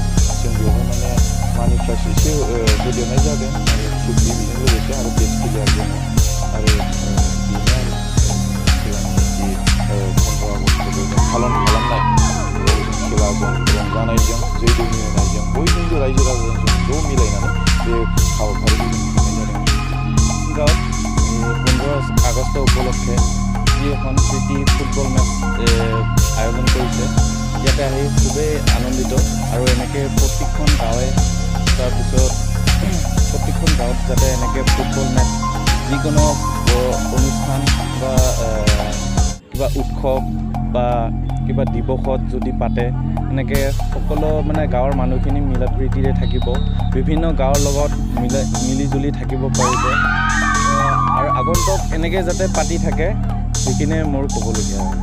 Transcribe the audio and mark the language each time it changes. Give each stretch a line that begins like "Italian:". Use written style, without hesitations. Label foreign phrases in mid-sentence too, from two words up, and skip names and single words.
Bodo: जों बेवहाय माने
English: money prize
Bodo: एसे होदेरनाय जादों आरो ट्रफि बेजों लोगोसे आरो
English: best player
Bodo: दङ आरो बेनो आरो खेलानि जि 15 आगस्टखौ जों खालामनाय खेलाजों रंजानायजों जै दैनि होनायजों बयजोंबो रायजो राजाजों ज' मिलायनानै बे हाबाफारिखौ जों खुंनाय जादों।
Assamese: 15 আগষ্ট উপলক্ষে যি এখন প্ৰীতি ফুটবল মেচ আয়োজন কৰিছে ইয়াতে আহি খুবেই আনন্দিত আৰু এনেকৈ প্ৰত্যেকখন গাঁৱে তাৰপিছত প্ৰত্যেকখন গাঁৱত যাতে এনেকৈ ফুটবল মেচ যিকোনো অনুষ্ঠান বা কিবা উৎসৱ বা কিবা দিৱসত যদি পাতে এনেকৈ সকলো মানে গাঁৱৰ মানুহখিনি মিলা প্ৰীতিৰে থাকিব, বিভিন্ন গাঁৱৰ লগত মিলি থাকিব পাৰিব আৰু আগন্তুক এনেকৈ যাতে পাতি থাকে সেইখিনিয়ে মোৰ ক'বলগীয়া হয়।